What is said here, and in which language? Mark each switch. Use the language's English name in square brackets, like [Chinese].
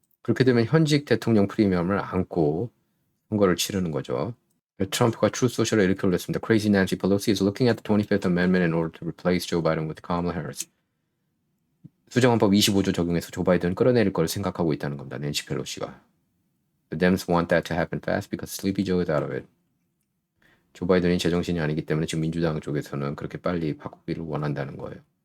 [Korean] 그렇게 되면 현직 대통령 프리미엄을 안고 선거를 치르는 거죠. 트럼프가 트루 소셜에 이렇게 올렸습니다. [English] Crazy Nancy Pelosi is looking at the 25th Amendment in order to replace Joe Biden with Kamala Harris. [Korean] 수정헌법 25조 적용해서 조 바이든 끌어내릴 걸 생각하고 있다는 겁니다. 낸시 펠로시가. [English] The Dems want that to happen fast because Sleepy Joe is out of it. [Korean] 조 바이든이 제정신이 아니기 때문에 지금 민주당 쪽에서는 그렇게 빨리 바꾸기를 원한다는 거예요.